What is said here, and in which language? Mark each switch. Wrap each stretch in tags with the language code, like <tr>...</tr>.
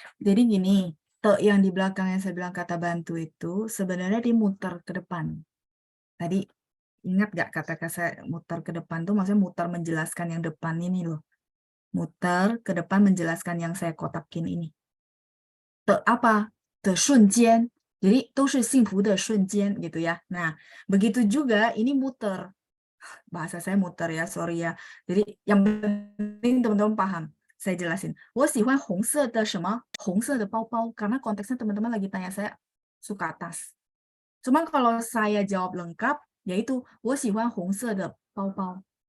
<id>Jadi gini, te yang di belakang yang saya bilang kata bantu itu sebenarnya dimuter ke depan. Tadi ingat nggak kata-kata saya muter ke depan tuh maksudnya muter menjelaskan yang depan ini loh. Muter ke depan menjelaskan yang saya kotakin ini. Te apa? Te 瞬间. Jadi,</id> <zh>都是幸福的瞬间</zh> <id>gitu ya. Nah, begitu juga ini muter. Bahasa saya muter ya, sorry ya. Jadi, yang penting teman-teman paham. Saya jelasin.</id> <zh>我喜欢红色的什么？红色的包包.</zh> <id>Karena konteksnya teman-teman lagi tanya saya suka tas. Cuman kalau saya jawab lengkap, yaitu</id> <zh>我喜欢红色的包包.</zh>